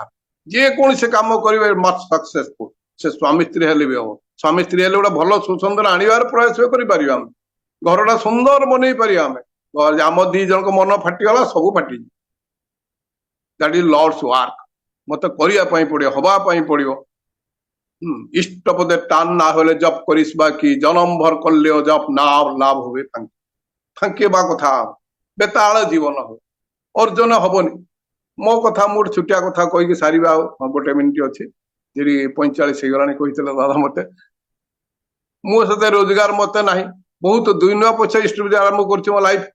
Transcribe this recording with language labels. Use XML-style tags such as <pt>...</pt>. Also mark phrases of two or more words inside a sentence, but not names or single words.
<or>ଯେକୌଣସି କାମ କରିବେ</or> <en>must successful,</en> <or>ସେ ସ୍ୱାମୀ ସ୍ତ୍ରୀ ହେଲେ ବି ହବ। ସ୍ୱାମୀ ସ୍ତ୍ରୀ ହେଲେ ଗୋଟେ ଭଲ ସୁସୁନ୍ଦର ଆଣିବାର ପ୍ରୟାସ କରିପାରିବା, ଆମେ ଘରଟା ସୁନ୍ଦର ବନେଇ ପାରିବା। ଆମେ ଆମ ଦି ଜଣଙ୍କ ମନ ଫାଟିଗଲା, ସବୁ ଫାଟିଯିବ।</or> <en>that is Lord's work.</en> <or>ମତେ କରିବା ପାଇଁ ପଡିବ, ହବା ପାଇଁ ପଡିବ।</or> <bn>ইষ্টপদে টান না হলে জপ করিস বা কি, জনম ভর করলেও জপ না লাভ হবে ফাঙ্কি।</bn> <or>ফাঙ্কিବା କଥା ବେତାଳ ଜୀବନ ହବ, ଅର୍ଜନ ହବନି। ମୋ କଥା ମୁଁ ଗୋଟେ ଛୋଟିଆ କଥା କହିକି ସାରିବା, ଆଉ ଗୋଟେ ମିନିଟ ଅଛି, ଯେଠି 45 ହେଇଗଲାଣି କହିଥିଲେ ଦାଦା ମତେ। ମୁଁ ସେତେ ରୋଜଗାର ମତେ ନାହିଁ, ବହୁତ 2 ନୂଆ ପଇସା ଇଷ୍ଟବୃତ୍ତି ଆରମ୍ଭ କରୁଛି ମୋ ଲାଇଫ।</or>